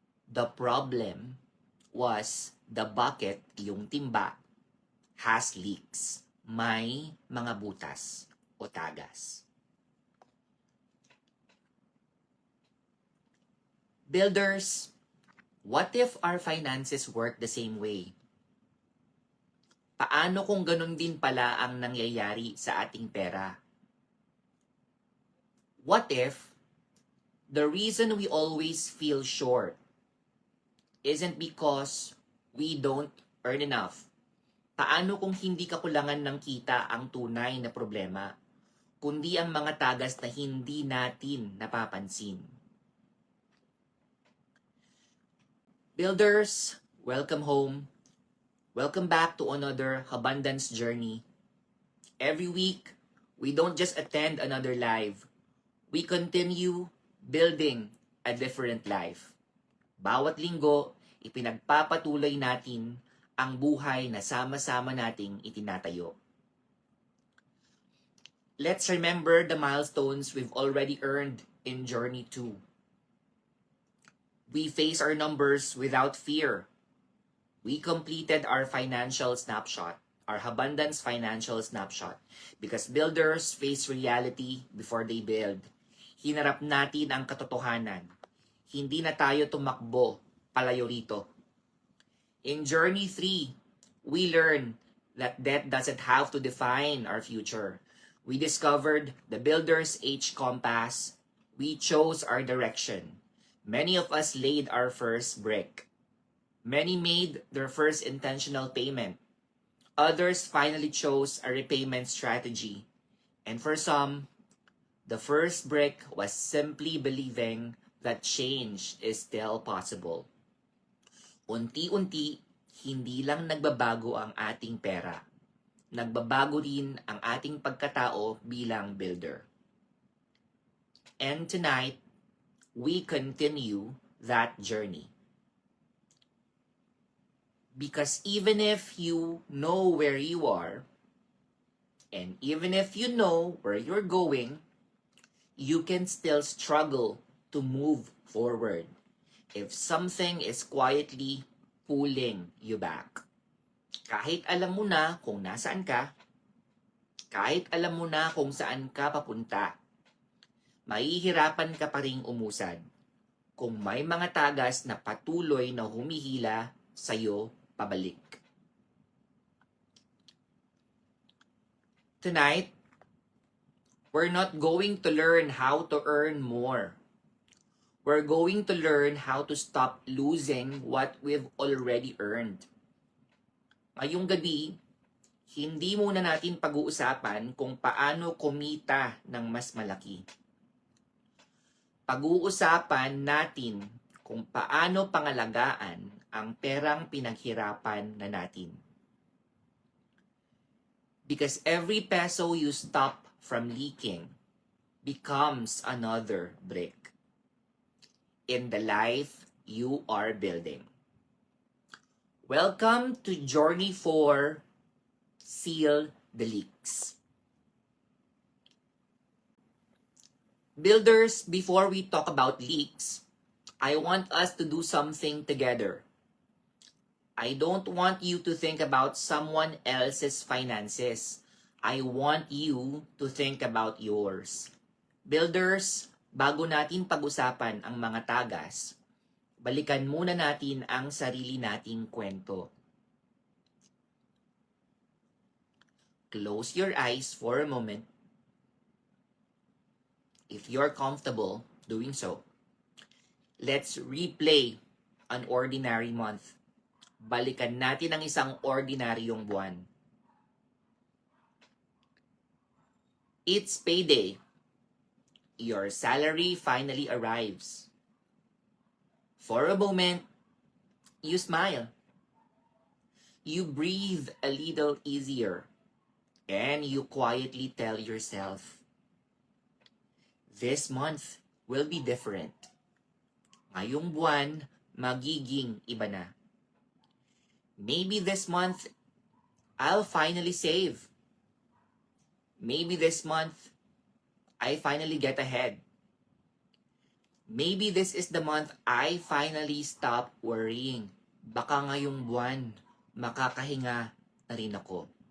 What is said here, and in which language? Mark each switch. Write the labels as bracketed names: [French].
[English] The problem was the bucket, [Filipino] yung timba, [English] has leaks. [Filipino] May mga butas o tagas. [English] Builders, what if our finances work the same way? [Filipino] Paano kung ganun din pala ang nangyayari sa ating pera? [English] What if the reason we always feel short isn't because we don't earn enough? [Filipino] Paano kung hindi kakulangan ng kita ang tunay na problema, kundi ang mga tagas na hindi natin napapansin? [English] Builders, welcome home. Welcome back to another Abundance Journey. Every week, we don't just attend another live. We continue building a different life. [Filipino] Bawat linggo, ipinagpapatuloy natin ang buhay na sama-sama nating itinatayo. [English] Let's remember the milestones we've already earned in Journey 2. We face our numbers without fear. We completed our financial snapshot, our abundance financial snapshot, because builders face reality before they build. [Filipino] Hinarap natin ang katotohanan. Hindi na tayo tumakbo palayo rito. [English] In Journey 3, we learned that debt doesn't have to define our future. We discovered the Builder's H Compass. We chose our direction. Many of us laid our first brick. Many made their first intentional payment. Others finally chose a repayment strategy. And for some, the first brick was simply believing that change is still possible. [Filipino] Unti-unti, hindi lang nagbabago ang ating pera. Nagbabago rin ang ating pagkatao bilang builder. [English] And tonight, we continue that journey. Because even if you know where you are, and even if you know where you're going, you can still struggle to move forward if something is quietly pulling you back. [Filipino] Kahit alam mo na kung nasaan ka, kahit alam mo na kung saan ka papunta, mahihirapan ka pa ring umusad kung may mga tagas na patuloy na humihila sa'yo pabalik. [English] Tonight, we're not going to learn how to earn more. We're going to learn how to stop losing what we've already earned. [Filipino] Ngayong gabi, hindi muna natin pag-uusapan kung paano kumita ng mas malaki. pag-uusapan natin kung paano pangalagaan ang perang pinaghirapan na natin. [English] Because every peso you stop from leaking becomes another brick in the life you are building. Welcome to Journey 4, Seal the Leaks. Builders, before we talk about leaks, I want us to do something together. I don't want you to think about someone else's finances. I want you to think about yours. [Filipino] Builders, bago natin pag-usapan ang mga tagas, balikan muna natin ang sarili nating kwento. [English] Close your eyes for a moment. If you're comfortable doing so, let's replay an ordinary month. [Filipino] Balikan natin ang isang ordinaryong buwan. [English] It's payday. Your salary finally arrives. For a moment, you smile. You breathe a little easier. And you quietly tell yourself, this month will be different. [Filipino] Ngayong buwan, magiging iba na. [English] Maybe this month, I'll finally save. Maybe this month, I finally get ahead. Maybe this is the month I finally stop worrying. [Filipino] Baka ngayong buwan, makakahinga na rin ako.